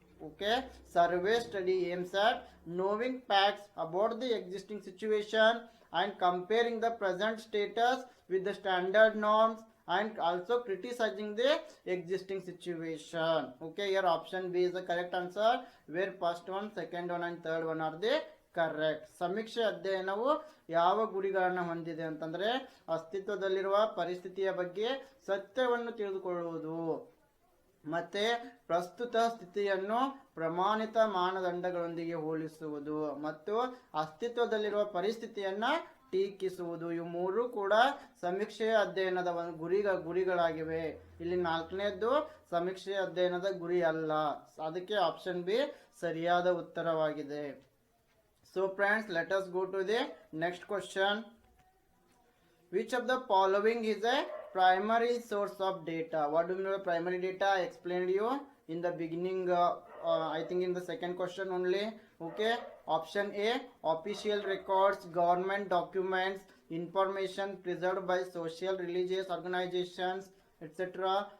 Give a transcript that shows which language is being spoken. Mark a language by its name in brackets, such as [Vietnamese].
[English] Okay, survey study aims at knowing facts about the existing situation and comparing the present status with the standard norms and also criticizing the existing situation. Okay, here option B is the correct answer, where first one, second one and third one are the correct. [Kannada] ಸಮೀಕ್ಷೆ ಅಧ್ಯಯನವು ಯಾವ ಗುರಿಗಳನ್ನು ಹೊಂದಿದೆ ಅಂತಂದ್ರೆ, ಅಸ್ತಿತ್ವದಲ್ಲಿರುವ ಪರಿಸ್ಥಿತಿಯ ಬಗ್ಗೆ ಸತ್ಯವನ್ನು ತಿಳಿದುಕೊಳ್ಳುವುದು ಮತ್ತೆ ಪ್ರಸ್ತುತ ಸ್ಥಿತಿಯನ್ನು ಪ್ರಮಾಣಿತ ಮಾನದಂಡಗಳೊಂದಿಗೆ ಹೋಲಿಸುವುದು ಮತ್ತು ಅಸ್ತಿತ್ವದಲ್ಲಿರುವ ಪರಿಸ್ಥಿತಿಯನ್ನ ಟೀಕಿಸುವುದು. ಇವು ಮೂರು ಕೂಡ ಸಮೀಕ್ಷೆಯ ಅಧ್ಯಯನದ ಗುರಿಗಳಾಗಿವೆ. ಇಲ್ಲಿ ನಾಲ್ಕನೇದ್ದು ಸಮೀಕ್ಷೆಯ ಅಧ್ಯಯನದ ಗುರಿ ಅಲ್ಲ. ಅದಕ್ಕೆ ಆಪ್ಷನ್ ಬಿ ಸರಿಯಾದ ಉತ್ತರವಾಗಿದೆ. [English] So friends, let us go to the next question. Which of the following is a primary source of data. What do you mean by primary data? I explained you in the beginning, I think in the second question only. Okay, option A, official records, government documents, information preserved by social religious organizations, etc.